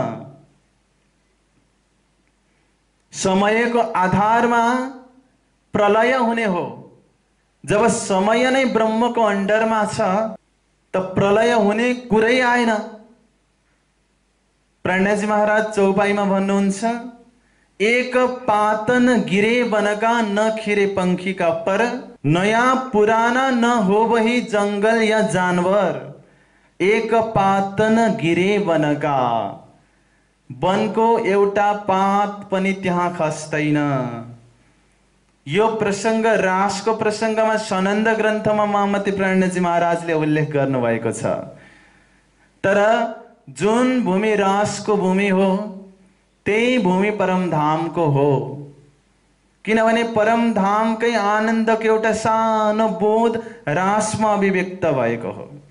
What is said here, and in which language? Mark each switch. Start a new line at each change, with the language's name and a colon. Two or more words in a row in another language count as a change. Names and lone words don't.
Nepali: समयको आधारमा प्रलय हुने हो। जब समय नै ब्रह्मको अन्डरमा छ त प्रलय हुने कुरै आएन। प्रणयजी महाराज चौपाईमा भन्नुहुन्छ,
Hindi: एक पातन गिरे बनका न खिरे पंखी का पर, नया पुराना न हो वही जंगल या जानवर। एक पातन गिरे बनका,
Nepali: वनको एउटा पात पनि त्यहाँ खस्दैन। यो प्रसंग रासको प्रसंगमा सनन्द ग्रन्थमा महामती प्रणजी महाराजले उल्लेख गर्नुभएको छ। तर जुन भूमि रासको भूमि हो त्यही भूमि परमधामको हो, किनभने परमधामकै आनन्दको एउटा सानो बोध रासमा अभिव्यक्त भएको हो।